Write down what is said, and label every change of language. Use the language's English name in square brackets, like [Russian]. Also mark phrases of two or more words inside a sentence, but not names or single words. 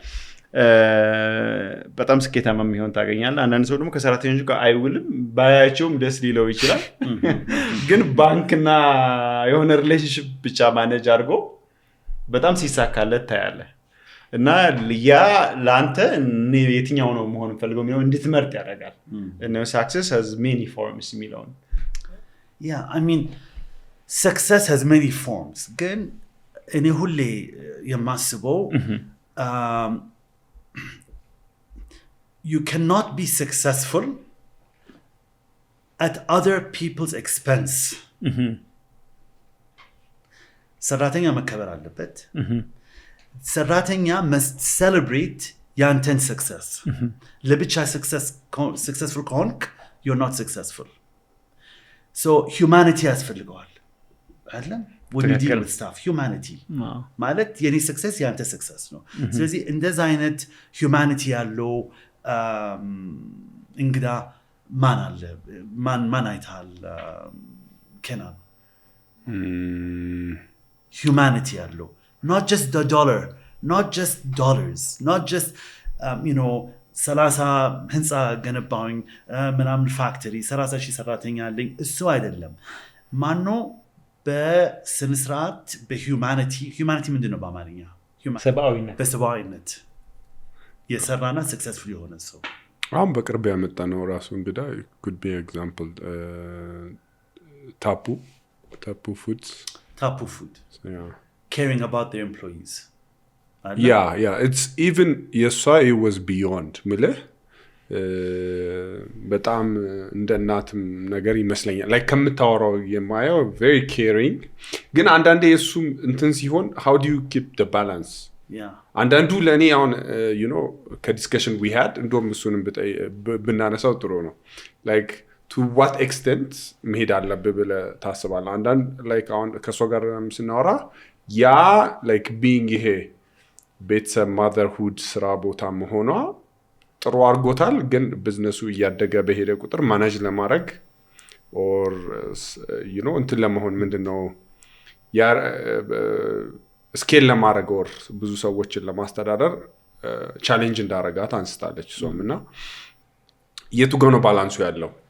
[Amharic] በጣም ስኬታማ የሚሆን ታገኛለህ። አንዳንድ ሰው ደግሞ ከሰራተኞች ጋር አይውልም ባያቸውም ደስ ሊለው ይችላል ግን ባንክና የሆነ ሪሌሽንሺፕ ብቻ ማኔጅ አድርጎ በጣም ሲሳካለት ታያለህ። እና ያ ላንተ የትኛው ነው መሆን ፈልገው የሚለው እንድትመርጥ ያደርጋል። እና [English] success has many forms [Amharic] የሚለው [English] yeah I mean success has many forms [Amharic] ግን እኔ ሁሌ የማስበው [English] you cannot be successful at other people's expense. [Amharic] ሰራተኛ መከበር አለበት። ሰራተኛ [English] must celebrate [Amharic] ያንተን success። ለብቻ successful ከሆንክ [English] you're not successful. So humanity [Amharic] ያስፈልገዋል አይደለም? [English] when you deal with stuff humanity [Amharic] ማለት የኔ success ያንተ success ነው። ስለዚህ እንደዛ አይነት humanity ያለው እንግዳ ማን አለ? ማን አይታል? kenan humanity ያለው [English] not just the dollar, not just dollars, not just 30 [Amharic] ህንፃ ገነባውኝ ምናምን ፋክተሪ 30 ሺህ ሰራተኛ አለኝ እሱ አይደለም። ማን ነው በስነ ስርዓት በhumanity ምንድነው በአማርኛ? በሰብአዊነት የሰራና successful የሆነ ሰው አሁን በቅርብ ያመጣ ነው ራሱ እንግዳ [English] could be example Tapu Foods. Yeah. Caring about their employees. Yeah. It's even it was beyond. [Amharic] ምልህ በጣም እንደ እናትም ነገር ይመስለኛል like ከምታወራው የማየው [English] very caring [Amharic] ግን አንዳንዴ እሱም እንትን ሲሆን [English] how do you keep the balance? [Amharic] አንዳንዱ ለእኔ አሁን ከዲስከሽን [English] we had [Amharic] እንደውም እሱንም ብናነሳው ጥሩ ነው [English] like to what extent [Amharic] መሄድ አለብህ ብለህ ታስባለህ? አንዳንድ like አሁን ከእሷ ጋር ስናወራ ያ [English] like being [Amharic] ይሄ ቤተሰብ motherhood ስራ ቦታ መሆኗ ጥሩ አድርጎታል ግን ቢዝነሱ እያደገ በሄደ ቁጥር ማኔጅ ለማድረግ or እንትን ለመሆን ምንድነው ያ ስኬል ለማድረግ or ብዙ ሰዎችን ለማስተዳደር ቻሌንጅ እንዳረጋት አንስታለች እሷም እና የቱ ጋር ነው ባላንሱ ያለው?